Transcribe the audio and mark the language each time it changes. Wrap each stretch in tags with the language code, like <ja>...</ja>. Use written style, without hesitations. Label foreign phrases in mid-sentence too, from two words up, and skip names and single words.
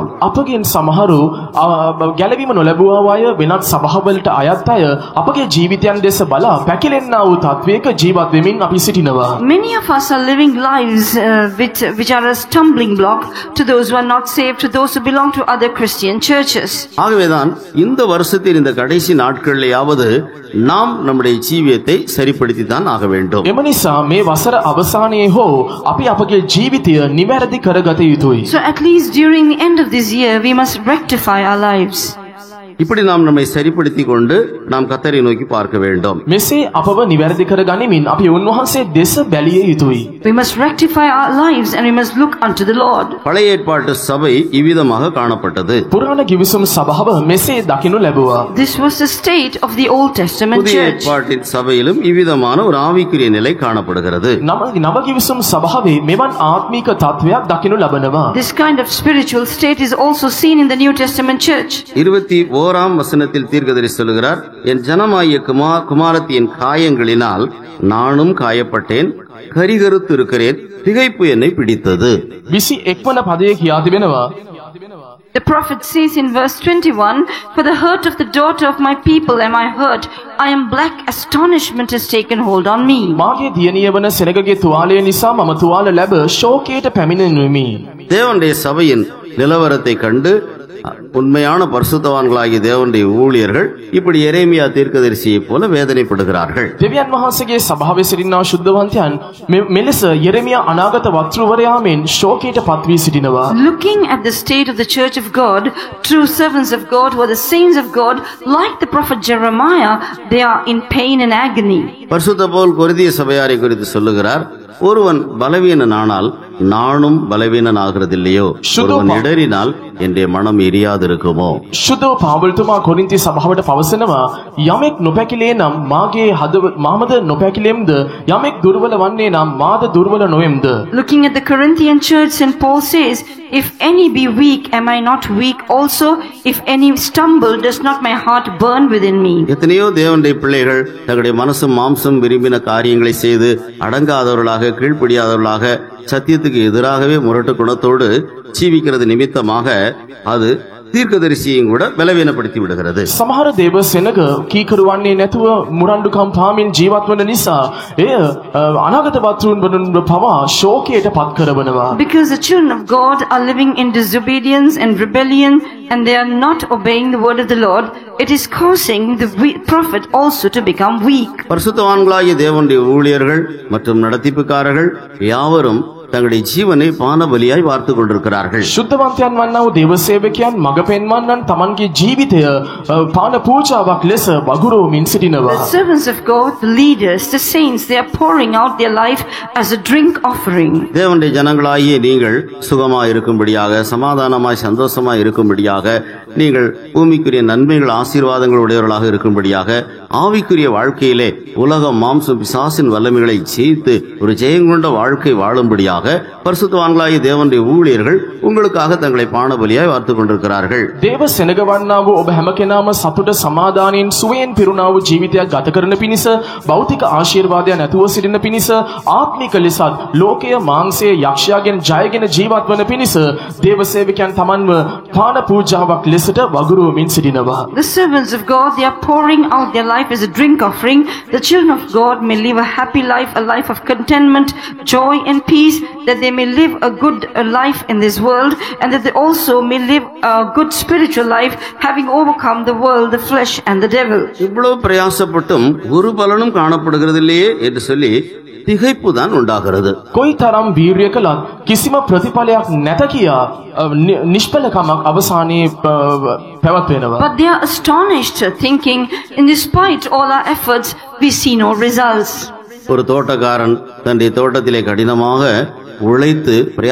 <si>අපගෙන් සමහරු ගැලවීම නොලැබුවා අය වෙනත් සභාවලට අයත් අය අපගේ ජීවිතයන් දෙස බලා පැකිලෙන්නා වූ තත්වයක ජීවත් වෙමින් අපි සිටිනවා.</si> <en>Many of us are living lives which are a stumbling block to those who are not saved, to those who belong to other Christian churches.</en> <ta>ஆகவேதான் இந்த வருஷத்தின் இந்த கடைசி நாட்களிலேயாவது நாம் நம்முடைய ஜீவியத்தை சரிப்படுத்தி தான் ஆக வேண்டும்.</ta> <si>එම නිසා මේ වසර අවසානයේ හෝ අපි අපගේ ජීවිතය නිවැරදි කරගත යුතුයි.</si> <en>So at least during the end of this year, we must rectify our lives.</en> <ta>இப்படி நாம் நம்மை சரிப்படுத்தி கொண்டு நாம் கர்த்தரை நோக்கி பார்க்க வேண்டும்.</ta> <si>මෙසේ අපව නිවැරදි කර ගනිමින් අපි උන්වහන්සේ දෙස බැලිය යුතුයි.</si> <en>We must rectify our lives and we must look unto the Lord.</en> <ta>பழைய ஏற்பாட்டு சபை இவ்விதமாக காணப்பட்டது.</ta> <si>පුරාණ ගිවිසුම් සභාව මෙසේ දකිනු ලැබුවා.</si> <en>This was the state of the Old Testament</en> <ta>புதிய</ta> <en>church.</en> <ta>ஏற்பாட்டின் சபையிலும் இவ்விதமான ஒரு ஆவிக்குரிய நிலை காணப்படுகிறது.</ta> <si>නව ගිවිසුම් සභාවේ මෙවන් ආත්මික තත්වයක් දකිනු ලබනවා.</si> <en>This kind of spiritual state is also seen in the New Testament church.</en> <ta>21ஆம் வசனத்தில் தீர்க்கதரிசி சொல்கிறார், என் ஜனமாகிய குமாரத்தியின் காயங்களினால் நானும் காயப்பட்டேன், கரிகருத்து இருக்கிறேன், திகைப்பு என்னை பிடித்தது.</ta> <si>21 වන පදයේ කියා තිබෙනවා.</si> <en>The prophet says in verse 21, for the hurt of the daughter of my people am I hurt. I am black, astonishment has taken hold on me.</en> <si>මාගේ දියණිය වන සෙනගගේ තුවාලය නිසා මම තුවාල ලැබ ශෝකයට පැමිණෙනුමි.</si> <ta>தேவனுடைய சபையின் நிலவரத்தை கண்டு உண்மையான பரிசுத்தவான்களாகிய தேவனுடைய ஊழியர்கள் இப்படி எரேமியா தீர்க்கதரிசியை போல வேதனைப்படுகிறார்கள்.</ta> <si>දෙවියන් වහන්සේගේ සභාවේ සිටිනා ශුද්ධවන්තයන් මෙලෙස යෙරෙමියා අනාගත වක්තෘවරයා මෙන් ශෝකයට පත් වී සිටිනවා.</si> <en>Looking at the state of the church of God, true servants of God who are the saints of God, like the prophet Jeremiah, they are in pain and agony.</en> <ta>பரிசுத்த பவுல் கொரிந்திய சபையாரை குறித்து சொல்லுகிறார், ஒருவன் பலவீனனானால் நானும் பலவீனன் ஆகிறதில்லையோ, ஒருவன் இடறினால் என்னுடைய மனம் எரியாதிருக்குமோ.</ta> <si>ශුද්ධ පාවුල්තුමා කොරින්ති සභාවට පවසනවා, යමෙක් නොපැකිලේ නම් මාමද නොපැකිලෙම්ද, යමෙක් දුර්වල වන්නේ නම් මාද දුර්වල නොවෙම්ද.</si> <en>Looking at the Corinthian church, St. Paul says, if any be weak, am I not weak also? If any stumble, does not my heart burn within me?</en> <ta>எத்தனையோ தேவனுடைய பிள்ளைகள் தங்களுடைய மனசும் மாம்சம் விரும்பின காரியங்களை செய்து அடங்காதவர்களாக, கீழ்ப்படியாதவர்களாக, சத்தியத்துக்கு எதிராகவே முரட்டு குணத்தோடு ஜீவிக்கிறது நிமித்தமாக அது தீர்க்கதரிசியையும் கூட பலவீனப்படுத்தி விடுகிறது.</ta> <si>සමහර දේව සෙනග කීකරුවන්නේ නැතුව මුරණ්ඩුකම් පාමින් ජීවත් වන නිසා එය අනාගත වත්රුන් වන පවා ශෝකයට පත් කරවනවා.</si> <en>Because the children of God are living in disobedience and rebellion and they are not obeying the word of the Lord, it is causing the prophet also to become weak.</en> <ta>பரிசுத்தவான்களாகிய தேவனுடைய ஊழியர்கள் மற்றும் நடத்திப்புக்காரர்கள் யாவரும் தங்களுடைய ஜீவனை பானபலியாய் வார்த்து கொண்டிருக்கிறார்கள்.</ta> <si>ශුද්ධවන්තයන් වන්නා වූ දේව සේවකයන් මඟ පෙන්වන්නන් තමන්ගේ ජීවිතය පාන පූජාවක් ලෙස වගුරුවමින් සිටිනවා.</si> <en>The servants of God, the leaders, the saints, they are pouring out their life as a drink offering.</en> <ta>தேவனுடைய ஜனங்களாகிய நீங்கள் சுகமாய் இருக்கும்படியாக, சமாதானமாய் சந்தோஷமாய் இருக்கும்படியாக, நீங்கள் பூமிக்குரிய நன்மைகள் ஆசீர்வாதங்கள் உடையவர்களாக இருக்கும்படியாக, ஆவிக்குரிய வாழ்க்கையிலே உலகம் மாம்சம் பிசாசின் வல்லமைகளை ஜெயித்து ஒரு ஜெயங்கொண்ட வாழ்க்கை வாழும்படியாக பரிசுத்தவான்களாகிய தேவனுடைய ஊழியர்கள் உங்களுக்காக தங்களை பானபலியாய் வார்த்து கொண்டிருக்கிறார்கள்.</ta> <si>දේව සෙනග වන්නා වූ ඔබ හැම කෙනාම සතුට සමාදානයෙන් සුවයෙන් පිරුණා වූ ජීවිතයක් ගත කරන පිණිස, භෞතික ආශිර්වාදයන් නැතුව සිටින පිණිස, ආත්මික ලෙසත් ලෝකය මාංශයේ යක්ෂයාගෙන් ජයගෙන ජීවත් වන පිණිස දේව සේවකයන් තමන්ව පාන පූජාවක් ලෙසට වගුරුවමින් සිටිනවා.</si> <en>The servants of God, they are pouring out their life as a drink offering. The children of God may live a happy life, a life of contentment, joy and peace, that they may live a good life in this world, and that they also may live a good spiritual life, having overcome the world, the flesh and the devil.</en> <ta>இவ்வளவு பிரயாசப்பட்டும் ஒரு பலனும் காணப்படுகிறதில்லையே என்று சொல்லி திகைப்பு தான் உண்டாகிறது.</ta> <si>කොයිතරම් වීර්ය කළත් කිසිම ප්‍රතිඵලයක් නැත කියා නිෂ්ඵලකමක් අවසානයේ පැවැත්වෙනවා.</si> <en>But they are astonished, thinking, in despite all our efforts, we see no results.</en> <ta>ஒரு தோட்டக்காரன் தன்னுடைய தோட்டத்திலே கடினமாக உழைத்து பிரயாசப்படுகிறான்.</ta>